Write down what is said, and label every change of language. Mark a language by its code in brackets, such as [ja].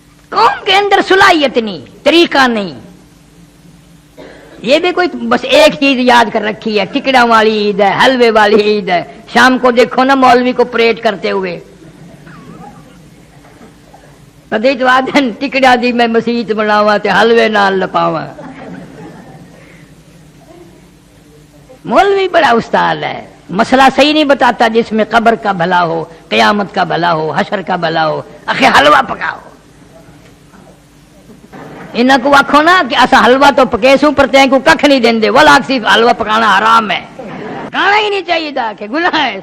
[ur] قوم کے اندر صلاحیت نہیں، طریقہ نہیں. یہ بھی کوئی بس ایک چیز یاد کر رکھی ہے، ٹکڑا والی عید ہے، حلوے والی عید ہے. شام کو دیکھو نا مولوی کو پریڈ کرتے ہوئے. [skr] کدی تو آدھن ٹکڑا دی میں مسیت بناواں تے حلوے نال لپاواں. [ur] مولوی بڑا استاد ہے، مسئلہ صحیح نہیں بتاتا جس میں قبر کا بھلا ہو، قیامت کا بھلا ہو، حشر کا بھلا ہو. آخر حلوہ پکاؤ. [skr] انہاں کو آکھو نا کہ اسا حلوہ تو پکے سوں پر تیں کو ککھ نہیں دیندے، [ur] ولا صرف حلوہ پکانا حرام ہے، کھانا ہی نہیں چاہیے تھا کہ گناہ ہے.